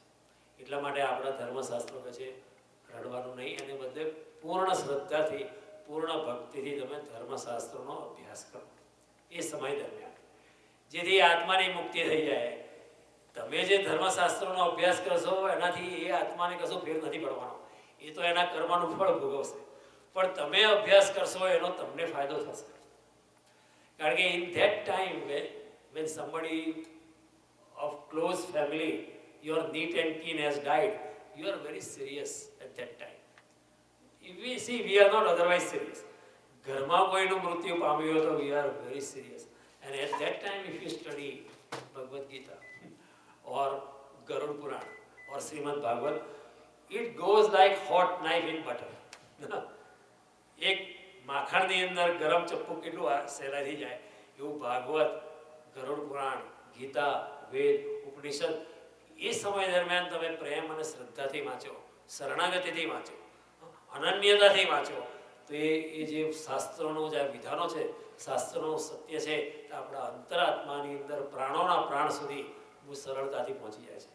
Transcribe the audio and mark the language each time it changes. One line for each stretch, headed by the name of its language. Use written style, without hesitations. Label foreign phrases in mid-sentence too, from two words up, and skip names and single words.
Gujarati: એટલા માટે આપણા ધર્મશાસ્ત્રો કહે છે રડવાનું નહીં, અને બદલે પૂર્ણ શ્રદ્ધાથી, પૂર્ણ ભક્તિથી તમે ધર્મશાસ્ત્રોનો અભ્યાસ કરો એ સમય દરમિયાન, જેથી આત્માની મુક્તિ થઈ જાય. તમે જે ધર્મશાસ્ત્રોનો અભ્યાસ કરશો એનાથી એ આત્માને કશું ફેર નથી પડવાનો, એ તો એના કર્મનું ફળ ભોગવશે. પણ તમે અભ્યાસ કરશો એનો તમને ફાયદો થશે. કારણ કે
English: in that time when somebody of close family, your neat and kin has died, you are very serious at that time. We are not otherwise serious.
Gujarati: ઘરમાં કોઈનું મૃત્યુ પામ્યું હોય તો
English: we are very serious. And at that time if you study Bhagavad Gita or Garud Puran or Srimad Bhagavad, it goes like hot knife in butter.
Gujarati: એક માખણની અંદર ગરમ ચપ્પુ કેટલું સહેલાઈથી જાય, એવું ભાગવત, ગરુડ પુરાણ, ગીતા, વેદ, ઉપનિષદ એ સમય દરમિયાન તમે પ્રેમ અને શ્રદ્ધાથી વાંચો, શરણાગતિથી વાંચો, અનન્યતાથી વાંચો, તો એ જે શાસ્ત્રોનું જે વિધાનો છે, શાસ્ત્રોનું સત્ય છે, આપણા અંતરાત્માની અંદર પ્રાણોના પ્રાણ સુધી બહુ સરળતાથી પહોંચી જાય છે.